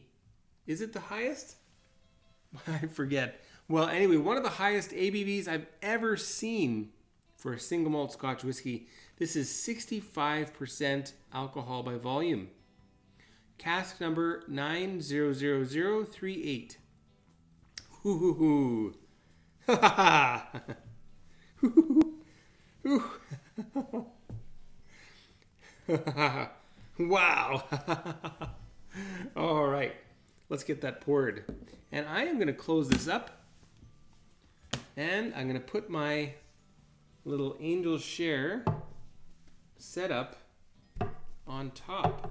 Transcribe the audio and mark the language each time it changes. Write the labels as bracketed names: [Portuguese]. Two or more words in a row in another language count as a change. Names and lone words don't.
[English] Is it the highest? I forget. Well, anyway, one of the highest ABVs I've ever seen for a single malt Scotch whiskey. This is 65% alcohol by volume. Cask number 900038. Hoo hoo hoo. Ha ha ha. Wow. All right, let's get that poured. And I am going to close this up. And I'm going to put my little angel share setup on top.